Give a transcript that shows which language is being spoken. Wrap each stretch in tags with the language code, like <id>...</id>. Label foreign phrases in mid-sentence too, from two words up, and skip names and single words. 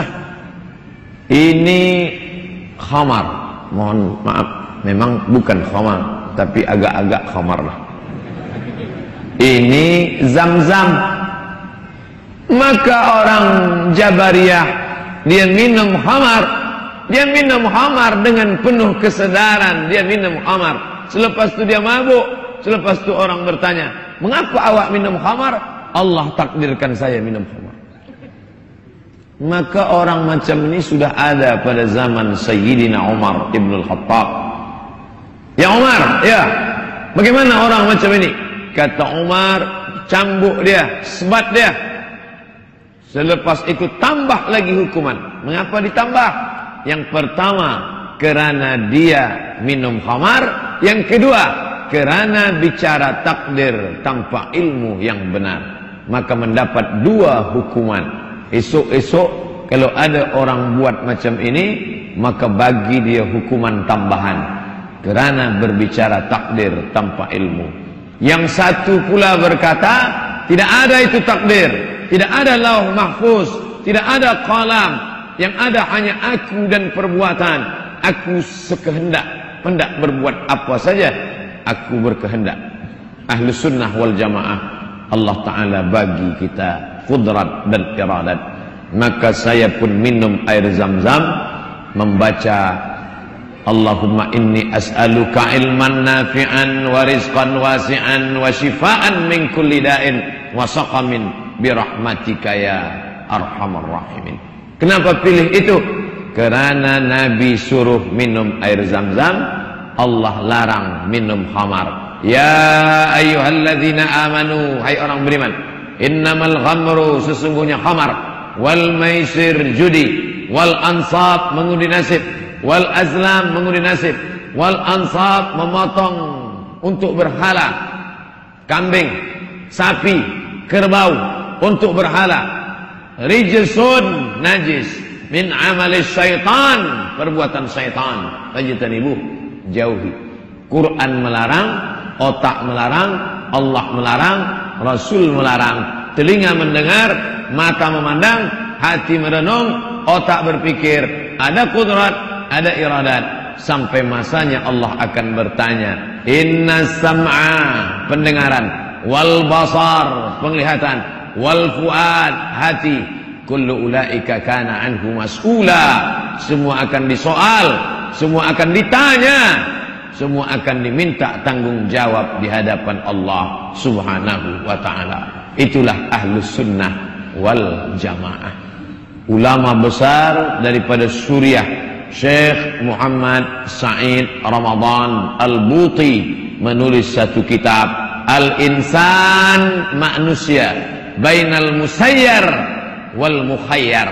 <ms>Ini khamar, mohon maaf, memang bukan khamar, tapi agak-agak khamar lah. Ini Zam-Zam. Maka orang Jabariyah, dia minum khamar, dia minum khamar dengan penuh kesedaran, dia minum khamar. Selepas itu dia mabuk. Selepas itu orang bertanya, mengapa awak minum khamar? Allah takdirkan saya minum khamar. Maka orang macam ini sudah ada pada zaman Sayyidina Umar Ibn Al-Khattab. Ya Umar, ya, bagaimana orang macam ini? Kata Umar, cambuk dia, sebat dia. Selepas itu tambah lagi hukuman. Mengapa ditambah? Yang pertama, kerana dia minum khamar. Yang kedua, kerana bicara takdir tanpa ilmu yang benar. Maka mendapat dua hukuman. Esok-esok kalau ada orang buat macam ini, maka bagi dia hukuman tambahan kerana berbicara takdir tanpa ilmu. Yang satu pula berkata, tidak ada itu takdir, tidak ada</ms> <ar>اللوح المحفوظ,</ar> <ms>tidak ada qalam, yang ada hanya aku dan perbuatan. Aku sekehendak, hendak berbuat apa saja, aku berkehendak.</ms> <ar>أهل السنة والجماعة,</ar> <ms>Allah Ta'ala bagi kita kudrat dan iradat. Maka saya pun minum air Zam-Zam, membaca</ms> <ar>اللهم إني أسألك علما نافعا ورزقا واسعا وشفاء من كل داء وسقم برحمتك يا أرحم الراحمين.</ar> <ms>Kenapa pilih itu? Kerana Nabi suruh minum air Zam-Zam, Allah larang minum khamar.</ms> <ar>يا أيها الذين آمنوا,</ar> <ms>hai orang beriman,</ms> <ar>إنما الخمر,</ar> <ms>sesungguhnya khamar,</ms> <ar>والميسر,</ar> <ms>judi,</ms> <ar>والأنصاب,</ar> <ms>mengundi nasib,</ms> <ar>والأزلام,</ar> <ms>mengundi nasib,</ms> <ar>والأنصاب,</ar> <ms>memotong untuk berhala, kambing, sapi, kerbau untuk berhala, rijsun, najis,</ms> <ar>من عمل الشيطان,</ar> <ms>perbuatan syaitan, fajtanibuh, jauhi. Quran melarang, otak melarang, Allah melarang, Rasul melarang. Telinga mendengar, mata memandang, hati merenung, otak berpikir. Ada kudrat, ada iradat. Sampai masanya Allah akan bertanya,</ms> <ar>إن السمع,</ar> <ms>pendengaran,</ms> <ar>والبصر,</ar> <ms>penglihatan,</ms> <ar>والفؤاد,</ar> <ms>hati,</ms> <ar>كل أولئك كان عنه مسؤولا.</ar> <ms>Semua akan disoal, semua akan ditanya, semua akan diminta tanggung jawab di hadapan Allah</ms> <ar>سبحانه وتعالى.</ar> <ms>Itulah</ms> <ar>أهل السنة والجماعة.</ar> <ms>Ulama besar daripada Suriah, Syekh Muhammad Said Ramadan Al-Buti, menulis satu kitab, Al-Insan, manusia, Bainal Musayyar wal Mukhayyar.</ms>